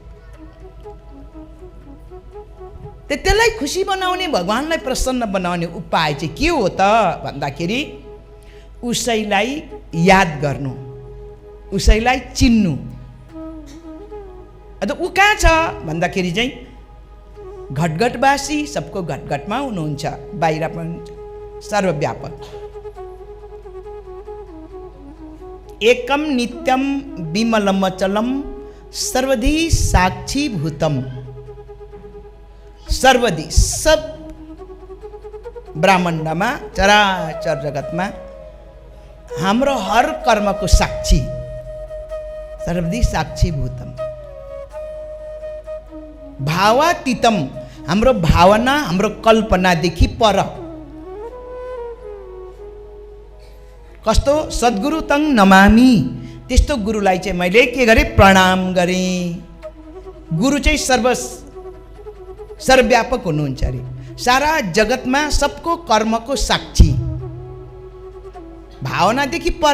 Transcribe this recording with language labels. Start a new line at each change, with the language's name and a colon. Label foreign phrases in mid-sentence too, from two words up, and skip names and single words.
Nepali: त्यसलाई खुसी बनाउने, भगवानलाई प्रसन्न बनाउने उपाय चाहिँ के हो त भन्दाखेरि उसैलाई याद गर्नु, उसैलाई चिन्नु। अन्त ऊ कहाँ छ भन्दाखेरि चाहिँ घटघटवासी, सबको घटघटमा हुनुहुन्छ, बाहिर पनि सर्वव्यापक।
Sanskrit: एकम नित्यम विमलम अचलम सर्वधी साक्षी भूतम।
Nepali: सर्वधी सब ब्रह्माण्डमा चराचर जगतमा हाम्रो हर कर्मको साक्षी,
Sanskrit: सर्वधी साक्षी भूतम।
Nepali: भावातीतम, हाम्रो भावना हाम्रो कल्पनादेखि पर। कस्तो
Sanskrit: सद्गुरु तङ नमामि,
Nepali: त्यस्तो गुरुलाई चाहिँ मैले के गरेँ, प्रणाम गरेँ। गुरु चाहिँ सर्वव्यापक हुनुहुन्छ अरे, सारा जगतमा सबको कर्मको साक्षी, भावनादेखि पर।